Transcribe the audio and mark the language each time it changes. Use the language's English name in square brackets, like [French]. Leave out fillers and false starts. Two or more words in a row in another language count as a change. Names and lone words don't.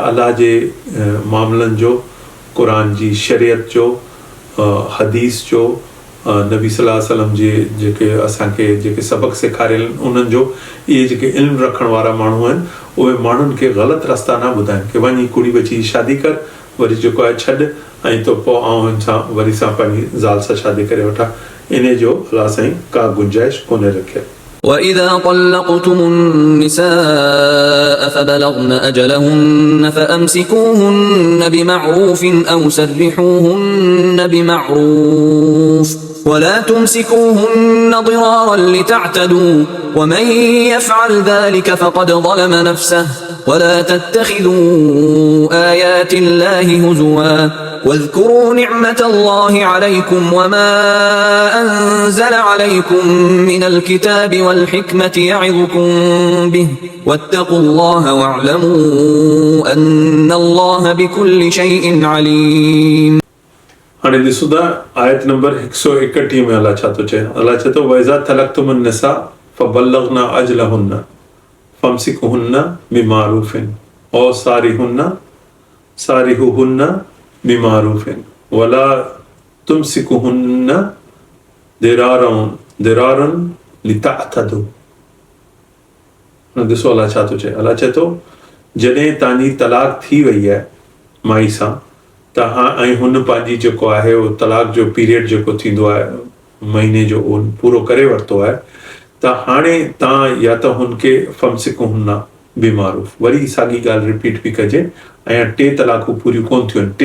[Sindhi] अल्लाह जे मामलनि जो, क़ुरान जी शरीयत जो, हदीस जो, नबी [Arabic] صلى الله عليه وسلم [Sindhi] जे जेके असांखे जेके सबक़ सेखारियल उन्हनि जो। इहे जेके इल्मु रखण वारा माण्हू आहिनि उहे माण्हुनि खे ग़लति रस्ता न ॿुधाइनि की वञी कुड़ी बची शादी कर, वरी जेको आहे छॾ ऐं तो पोइ आउं हिन सां वरी सां पंहिंजी ज़ाल सां शादी करे वठां। इन जो अल्लाह साईं का गुंजाइश कोन्हे रखियल। [Arabic] وإذا طلقتم النساء فبلغن أجلهن فأمسكوهن بمعروف أو سرحوهن بمعروف ولا تمسكوهن ضرارا لتعتدوا ومن يفعل ذلك فقد ظلم نفسه ولا تتخذوا آيات الله هزوا واذكروا نعمة الله عليكم وما أنزل عليكم من الكتاب والحكمة يعظكم به واتقوا الله واعلموا أن الله بكل شيء عليم. [Sindhi] हाणे ॾिसो था आयत नंबर 131 में अल्लाह छा थो चए? अल्लाह चए थो [Arabic] وإذا طلقتم النساء فبلغن أجلهن فأمسكوهن بمعروف أو سرحوهن بمعروف ولا تمسكوهن ضرارا لتعتدوا. [Sindhi] ॾिसो अल्लाह छा थो चए? अल्लाह चए थो जॾहिं तव्हांजी तलाक थी वई आहे माई सां त ऐं हुन पंहिंजी जेको आहे उहो तलाक जो पीरियड जेको थींदो आहे महीने जो उहो पूरो करे वरितो आहे त हाणे तव्हां या त हुनखे [Arabic] فأمسكوهن بمعروف, [Sindhi] वरी साॻी ॻाल्हि रिपीट बि कजे ऐं 3 तलाकूं पूरियूं कोन थियूं आहिनि।